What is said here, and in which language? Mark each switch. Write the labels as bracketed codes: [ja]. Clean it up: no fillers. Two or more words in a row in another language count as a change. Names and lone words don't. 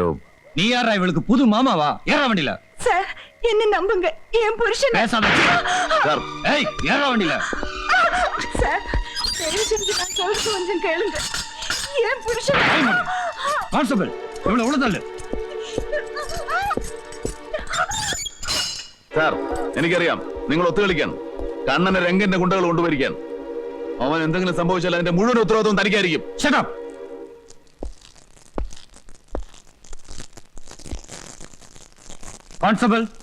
[ta] நீ யாரா இவளுக்கு புது மாமாவா? ஏறா வண்டியில. சார் என்ன நம்புங்க, என் புருஷன். பேசாத சார். ஏய் ஏறா வண்டியில. சார் தயவு செஞ்சு நான் சொல்றது கொஞ்சம் கேளுங்க. என் புருஷன். கான்ஸ்டபிள் இவளை உள்ள [ml] സാർ എനിക്കറിയാം നിങ്ങൾ ഒത്തുകളിക്കാൻ കണ്ണനെ രംഗന്റെ ഗുണ്ടകൾ കൊണ്ടുവരിക്കാൻ. അവൻ എന്തെങ്കിലും സംഭവിച്ചാൽ അതിന്റെ മുഴുവൻ ഉത്തരവാദിത്വം തനിക്കായിരിക്കും. [en] Shut up. Constable.